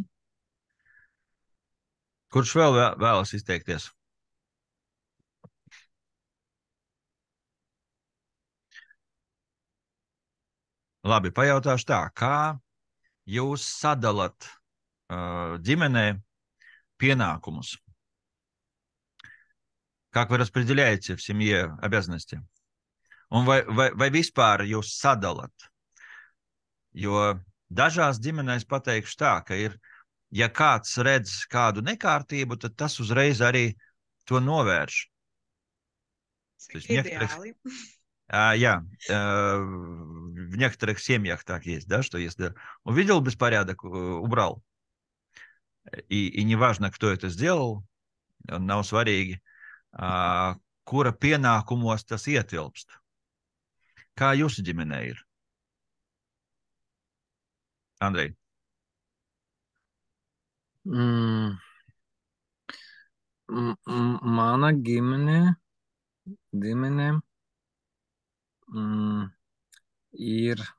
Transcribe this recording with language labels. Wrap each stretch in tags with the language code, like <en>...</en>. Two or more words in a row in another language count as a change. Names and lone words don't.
<lv>Kurš vēl vēlas izteikties? Labi, pajautāšu tā. Kā jūs sadalat ģimenē пенакумус?</lv> <ru>Как вы распределяете в семье обязанности?</ru> <lv>Un vai vispār jūs sadalat? Jo dažās ģimenēs pateikšu tā, ka ir, ja kāds redz kādu nekārtību, tad tas uzreiz arī to novērš.</lv> <ru>Идеали. В некоторых семьях так есть, да, что если увидел беспорядок, убрал. И неважно, кто это сделал,</ru> <lv>nav svarīgi, kura pienākumos tas ietilpst. Kā jūsu ģimenē ir? Andrej? Mana ģimene ir</lv>